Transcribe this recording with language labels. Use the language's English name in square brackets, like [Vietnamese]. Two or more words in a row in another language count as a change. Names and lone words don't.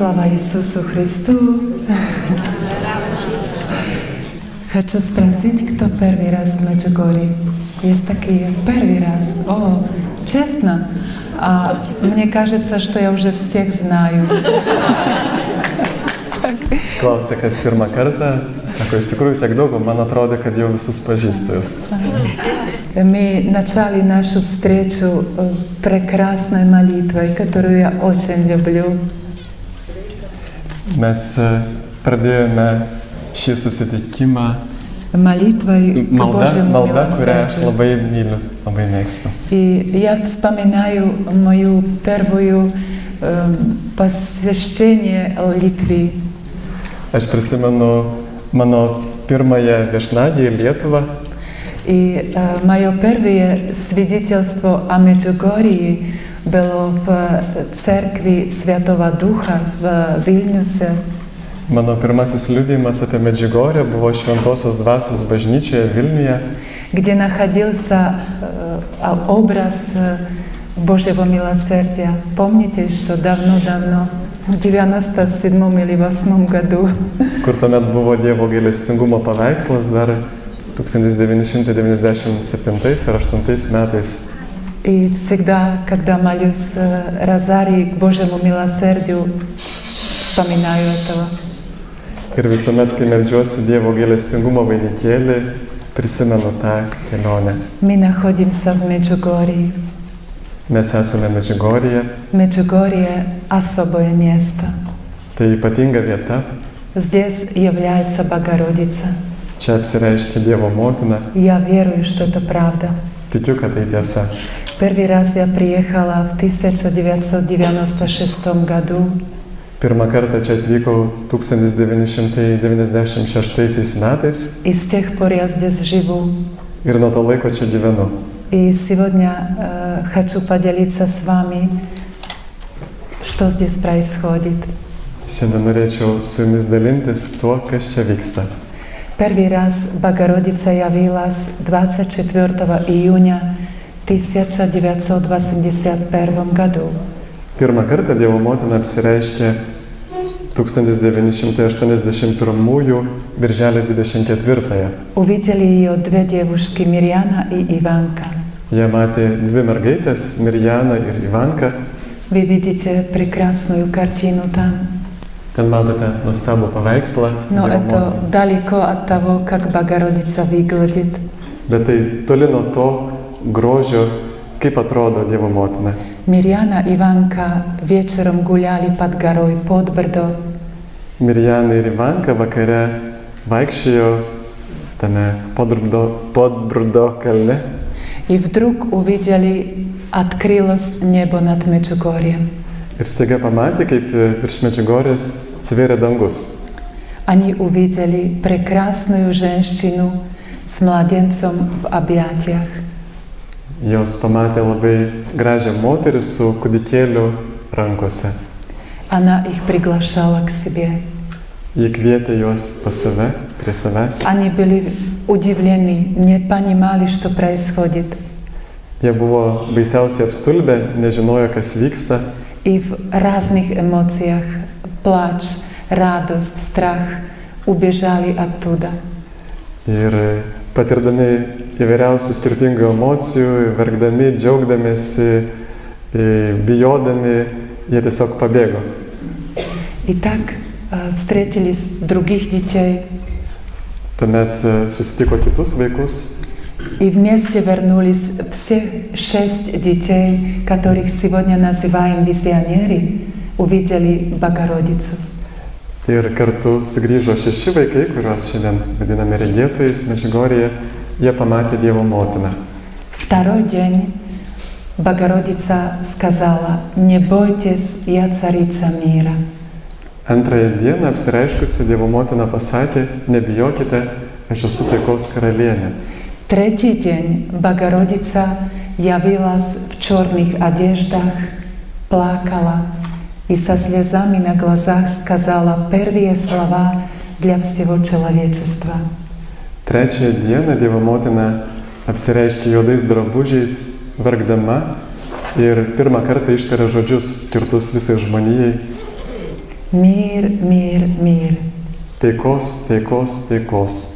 [Russian] Иисусу Христу. Хочу спросить, кто первый раз в Меджугорье? Есть такие первый раз? О, честно? А мне кажется, что я уже всех знаю. [Lithuanian] Klausia, kas pirmą kartą, sako, iš tikrųjų tiek daug, man atrodo, kad jau visus pažįstu jūs. [Russian] Мы начали нашу встречу прекрасной молитвой, которую я очень люблю. [Lithuanian] Mes pradėjome šį susitikimą [Russian] Молитвой к Божьему [Lithuanian] malda, kurią aš [Russian] милосердию. [Lithuanian] labai myliu, labai mėgstu. [Russian] И я вспоминаю мою первую посещение Литвы. [Lithuanian] Aš prisimenu mano pirmąją viešnagę į Lietuvą. [Russian] И мое первое свидетельство о Меджугорье было в церкви Святого Духа в Вильнюсе. [Lithuanian] Mano pirmasis liudijimas apie Medžiugorję buvo Šventosios Dvasios bažnyčioje Vilniuje, [Russian] где находился образ Божьего милосердия. Помните, что давно-давно, в 97 или 8 году, [Lithuanian] kur tuomet buvo Dievo gailestingumo paveikslas dar 1997 ir 8 metais. [Russian] и всегда, когда молюсь розарий к Божьему милосердию, вспоминаю этого. [Lithuanian] Ir visuomet, kai meldžiuosi Dievo gailestingumo vainikėlį, prisimenu tą kelionę. [Russian] Мы находимся в Меджугорье. [Lithuanian] Mes esame Medžiugorėje, [Russian] Меджугорье — особое место. [Lithuanian] tai ypatinga vieta, [Russian] Здесь является Богородица. [Lithuanian] čia apsireiškia Dievo motina, [Russian] Я верую, что это правда. [Lithuanian] tikiu, kad tai tiesa. [Russian] Первый раз я приехала в 1996 году. [Lithuanian] Pirmą kartą čia atvykau 1996 metais [Russian] И с тех пор я здесь живу. [Lithuanian] ir nuo to laiko čia gyvenu. [Russian] И сегодня хочу поделиться с вами, что здесь происходит. [Lithuanian] Šiandien norėčiau su jumis dalintis tuo, kas čia vyksta. [Russian] Первый раз Богородица явилась 24 июня 1981 году. [Lithuanian] Pirmą kartą Dievo motina apsireiškė 1981 birželio 24-ąją. [Russian] Увидели ее две девушки, Мирьяна и Иванка. [Lithuanian] Jie matė dvi mergaitės, Mirjaną ir Ivanką. [Russian] Вы видите прекрасную картину там. [Lithuanian] Ten matote nuostabų paveikslą. [Russian] Но [Lithuanian] Dievo [Russian] это [Lithuanian] motinos. [Russian] далеко от того, как Богородица выглядит. [Lithuanian] Bet tai toli nuo to grožio, kaip atrodo Dievo motina. [Russian] Мирьяна и Иванка вечером гуляли под горой Подбрдо. [Lithuanian] Mirjana ir Ivanka vakare vaikščiojo tame Podbrdo kalne. [Russian] И вдруг увидели, открылось небо над Меджугорьем. [Lithuanian] Ir staiga pamatė, kaip virš Medžiugorės atsivėrė dangus. [Russian] Они увидели прекрасную женщину с младенцем в объятиях. [Lithuanian] Jos pamatė labai gražią moterį su kūdikėliu rankose. [Russian] Она их приглашала к себе. [Lithuanian] Ji kvietė juos pas save, prie savęs. [Russian] Они были удивлены, не понимали, что происходит. [Lithuanian] Jie buvo baisiausiai apstulbę, nežinojo, kas vyksta. [Russian] И в разных эмоциях, плач, радость, страх, убежали оттуда. [Lithuanian] Ir patirdami įvairiausių skirtingų emocijų, verkdami, džiaugdamėsi, bijodami, jie tiesiog pabėgo. [Russian] И так встретились других детей. [Lithuanian] Tuomet susitiko kitus vaikus [Russian] И вместе вернулись все 6 детей, которых сегодня называем визионеры, увидели Богородицу. [Lithuanian] ir kartu sugrįžo 6 vaikai, kuriuos šiandien vadiname regėtojais Medžiugorėje, jie pamatė Dievo motiną. [Russian] Второй день Богородица сказала: «Не бойтесь, я царица мира». [Lithuanian] Antrąją dieną apsireiškusi Dievo motina pasakė, nebijokite, aš esu taikos karalienė. [Russian] Третий день Богородица явилась в черных одеждах, плакала и со слезами на глазах сказала первые слова для всего человечества. [Lithuanian] Trečiąją dieną Dievo motina apsireiškė juodais drabužiais, verkdama ir pirmą kartą ištarė žodžius skirtus visai žmonijai. [Russian] Мир, мир, мир. [Lithuanian] Taikos, taikos, taikos.